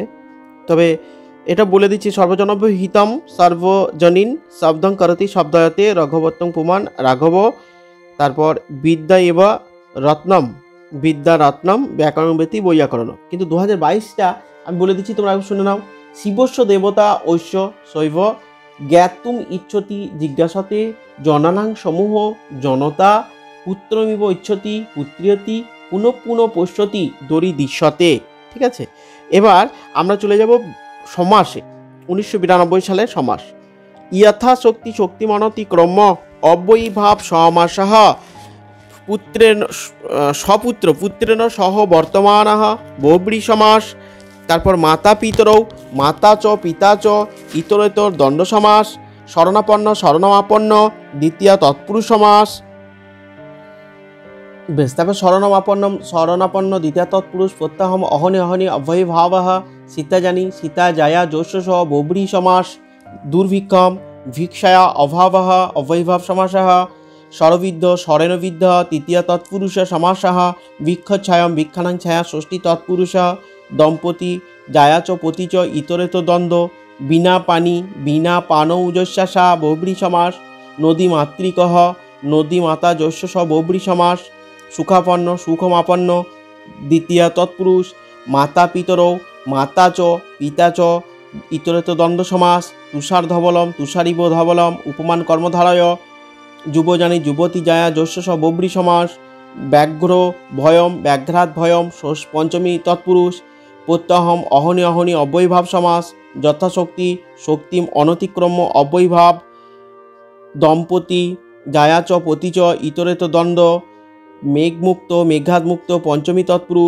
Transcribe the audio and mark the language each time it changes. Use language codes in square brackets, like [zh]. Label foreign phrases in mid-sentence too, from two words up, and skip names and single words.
[bn] তবে এটা বলে দিচ্ছি, [sa] সর্বজনব্য হিতম সর্বজনীন শব্দং করতি শব্দায়তে রঘবত্তং পুমান রাঘব, তারপর বিদ্যা এবা রত্নম, বিদ্যা রত্নম ব্যাকরণ ব্যতি বৈয়াকরণ। [bn] কিন্তু 2022টা আমি বলে দিচ্ছি, তোমরা শুনে নাও। [sa] শিবস্য দেবতা ঐশ্য শৈব জ্ঞাতুম ইচ্ছতি জিজ্ঞাসতে জনানাং সমূহ জনতা পুত্রমিব ইচ্ছতি পুত্রিয়তি পুনঃ পুনঃ পশ্যতি দরি দৃশ্যতে। [bn] ঠিক আছে, এবার আমরা চলে যাব সমাসে। 1992 সালের সমাস। [sa] যথাশক্তি শক্তিমানতি ক্রম অব্যয়ীভাব সমাসঃ পুত্রেণ সপুত্র পুত্রেণ সহ বর্তমানঃ বহুব্রী সমাস। তারপর মাতা পিতরৌ মাতা চ পিতা চ ইতরেতর দ্বন্দ্ব সমাস। শরণাপন্ন শরণমাপন্ন দ্বিতীয় তৎপুরুষ সমাস। [bn] বেশ, তারপর [sa] শরণাপন্ন দ্বিতীয় তৎপুরুষ প্রত্যাহম অহনি অহনি অব্যয়ী ভাবঃ সীতা জানি সীতা জায়া যৌষ্য সহ বহুব্রী সমাস। দুর্ভিক্ষম ভিক্ষায়া অভাবঃ অব্যয়ীভাব সমাসঃ। স্বরবিদ্ধ স্বরেণবিদ্ধ তৃতীয় তৎপুরুষ সমাসঃ। বৃক্ষচ্ছায়াম বৃক্ষানাং ছায়া ষষ্ঠী তৎপুরুষ। দম্পতি জায়া চ পতি চ ইতরেত দ্বন্দ্ব। বিনা পানি বিনা পানৌ যস্যাসা বহুব্রী সমাস। নদী মাতৃকঃ নদী মাতা যস্য স বহুব্রী সমাস। সুখাপন্ন সুখমাপন্ন দ্বিতীয় তৎপুরুষ। মাতা পিতরৌ মাতা চ পিতা চ ইতরেত দ্বন্দ্ব সমাস। তুষার ধবলম তুষারিব ধবলম উপমান কর্মধারয়। যুবজানি যুবতী জায়া যস্য স বহুব্রী সমাস। ব্যাঘ্র ভয়ম ব্যাঘ্রাৎ ভয়ম পঞ্চমী তৎপুরুষ। প্রত্যহম অহনি অহনি অব্যয়ীভাব সমাস। যথাশক্তি শক্তিম অনতিক্রম অব্যয়ীভাব। দম্পতি জায়া চ পতি চ ইতরেত দ্বন্দ্ব। মেঘমুক্ত মেঘাৎমুক্ত পঞ্চমী তৎপুরুষ।